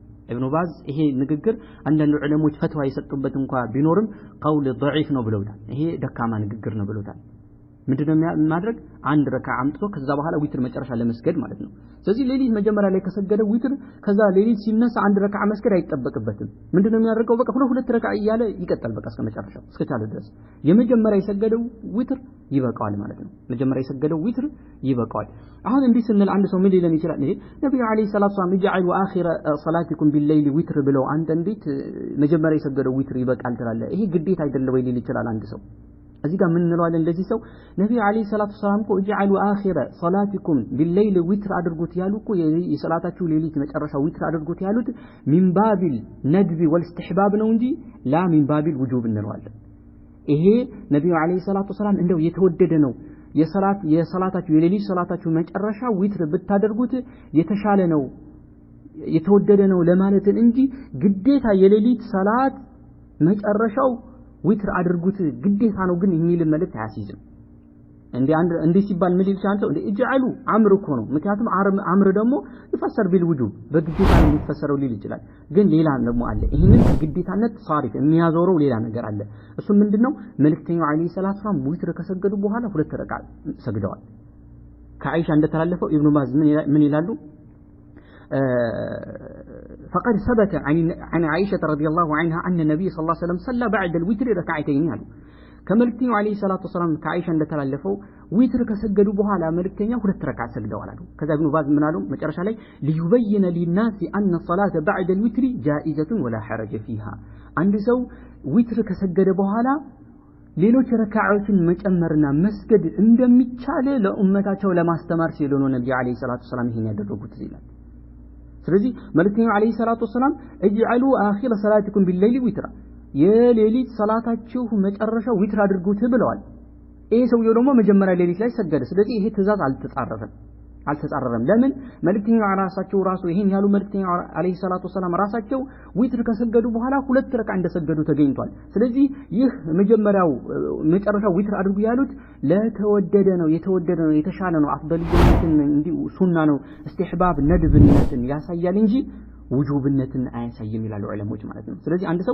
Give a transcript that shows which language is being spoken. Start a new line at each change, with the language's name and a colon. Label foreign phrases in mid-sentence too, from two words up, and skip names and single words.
Amharic: ኢብኑ ባዝ ይሄ ንግግር አንዳንድ ዑለሞች ፈትዋ የሰጡበት እንኳን ቢኖርም
Arabic: قول ضعيف
Amharic: ነው ብለውታል ይሄ ደካማ ንግግር ነው ብለውታል ምንድነው ማድረግ አንድ ረካ አምጥቶ ከዛ በኋላ ዊትር መጨረሻ ለመስገድ ማለት ነው ስለዚህ ሌሊት መጀመሪያ ላይ ከሰገደ ዊትር ከዛ ሌሊት ሲነሳ አንድ ረካ መስገድ አይጠበቅበትም ምንድነው የሚያደርገው በቃ ሁለት ረካ እያለ ይቀጥል በቃ እስከ መጨረሻው እስከ ቻለ ድረስ የመጀመሪያ የሰገደው ዊትር ይበቃዋል ማለት ነው መጀመሪያ የሰገደው ዊትር ይበቃዋል አሁን እንዲህ ስንል አንድ ሰው ምን ሊለን ይችላል ነብዩ
Arabic: عليه الصلاة والسلام يجعلوا اخر صلاتكم بالليل وترا
Amharic: ብለው አንተ እንዴት መጀመሪያ የሰገደው ዊትር ይበቃል ትላለህ ይሄ ግዴታ አይደለም ወይ ሊል ይችላል አንድ ሰው እዚህ ጋር ምን እንለዋለን እንደዚህ ሰው ነብዩ
Arabic: عليه الصلاة والسلام
Amharic: እኮ
Arabic: اجعلوا اخر صلاتكم بالليل
Amharic: ዊትር አድርጉት ያሉት የሰላታችሁ ሌሊት መጨረሻ ዊትር አድርጉት ያሉት
Arabic: من باب الندب والاستحباب
Amharic: ነው እንጂ
Arabic: لا من باب الوجوب
Amharic: እንለዋለን ይሄ ነብዩ
Arabic: عليه الصلاة والسلام
Amharic: እንደው የተወደደ ነው የሰላታችሁ የሌሊት ሰላታችሁ መጨረሻ ዊትር ብታደርጉት የተሻለ ነው የተወደደ ነው ለማለት እንጂ ግዴታ የሌሊት ሰላት መጨረሻው ዊትር አድርጉት ግዴታ ነው ግን የሚል መልእክት አያስይዝም እንዴ ሲባል ምን ይልሻል ሰው እጅዓሉ አምር እኮ ነው ምክንያቱም አምር ደግሞ
Arabic: يفسر بالوجوب
Amharic: በግዴታ ነው የሚፈሰረው ሊል ይችላል ግን ሌላ ደግሞ አለ ይሄንን ግዴታነት ሳሪፍ የሚያዞረው ሌላ ነገር አለ እሱ ምንድነው መልእክተኛው
Arabic: عليه الصلاة والسلام
Amharic: ዊትር ከሰገዱ በኋላ ሁለት ረካ ሰግደዋል ከአይሻ እንደተላለፈው ኢብኑ ባዝ ምን ይላሉ
Arabic: فقد ثبت عن عائشة رضي الله عنها أن النبي صلى الله عليه وسلم صلى بعد الوتر ركعتين كملكتين عليه الصلاة والسلام كعائشة
Amharic: እንደተላለፈው ዊትር ከሰገዱ በኋላ መልእክተኛው ሁለት ረካ ሰግደዋል አሉ ከዛ ኢብኑ ባዝ ምን አሉ መጨረሻ ላይ
Arabic: ليبين للناس أن الصلاة بعد الوتر جائزة ولا حرج فيها
Amharic: አንድ ሰው ዊትር ከሰገደ በኋላ ሌሎች ረካዓቶችን መጨመርና መስገድ እንደሚቻል ለኡመታቸው ለማስተማር ሲሉ ነው ነብዩ
Arabic: عليه الصلاة والسلام
Amharic: ይሄን ያደረጉት ይላል ስለዚህ መልእክተኛው አለይሂ ሰላቱ ሰላም
Arabic: اجعلوا آخر صلاتكم بالليل وترا
Amharic: የሌሊት ሰላታችሁ መጨረሻ ዊትር አድርጉት ብለዋል ይሄ ሰውየው ደግሞ መጀመሪያ ሌሊት ላይ ሰገደ ስለዚህ ይሄ ትእዛዝ አልተጻረረም ለምን መልእክተኛው ራሱ ይሄን ያሉ መልእክተኛው
Arabic: عليه الصلاة والسلام
Amharic: ራሳቸው ዊትር ከሰገዱ በኋላ ሁለት ረካ እንደሰገዱ ተገኝቷል ስለዚህ ይህ መጀመሪያው መጨረሻው ዊትር አድርጉ ያሉት ለተወደደ ነው የተሻለ ነው አፍደልነትን እንዲ ሱና ነው استحباب ነድብነትን ያሳያል እንጂ ውጁብነትን አያሳይም ይላሉ ዑለሞች ማለት ነው ስለዚህ አንድ ሰው